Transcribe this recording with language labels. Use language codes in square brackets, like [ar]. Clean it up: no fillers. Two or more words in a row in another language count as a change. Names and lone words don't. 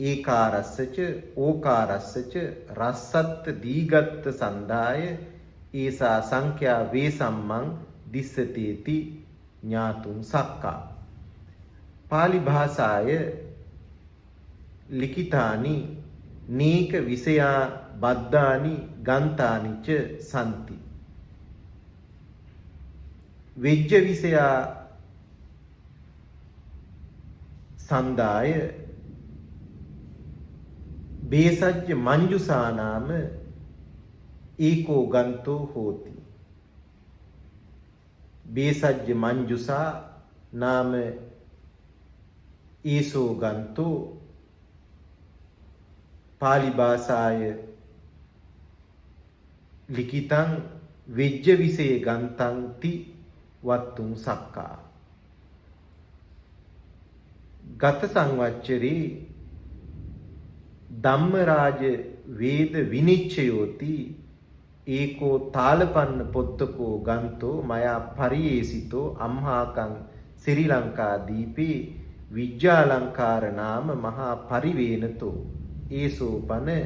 [pi] ඒකාරස්සච ඕකාරස්සච රස්සත්ත දීගත්ත සන්දාය ඒසා සංඛ්‍යා වේසම්මං දිස්සතේති ඥාතුන් සක්කා. පාලි භාෂාය ලිඛිතානි නේක විෂයා බද්ධානි ගන්තානි ච සම්ති. වෙජ්ජ විෂයා සන්දාය බේසජ්ජ මංජුසානාම ඒකෝ ගන්තෝ හෝති. බේසජ්ජ මංජුසා නාම ඒසෝ ගන්තෝ පාලි භාෂාය ලිඛිතං වෙජ්ජ විසේ ගන්තං ති වත්තුං සක්කා. ගත සංවච්චරේ ධම්මරාජ වේද විනිච්ඡයෝති ඒකෝ තාලපන්න පොත්තකෝ ගන්තෝ මයා පරියේසිතෝ අම්හාකං ශ්‍රී ලංකා දීපේ විජ්ජාලංකාර නාම මහා පරිවේනතෝ ඒසෝපන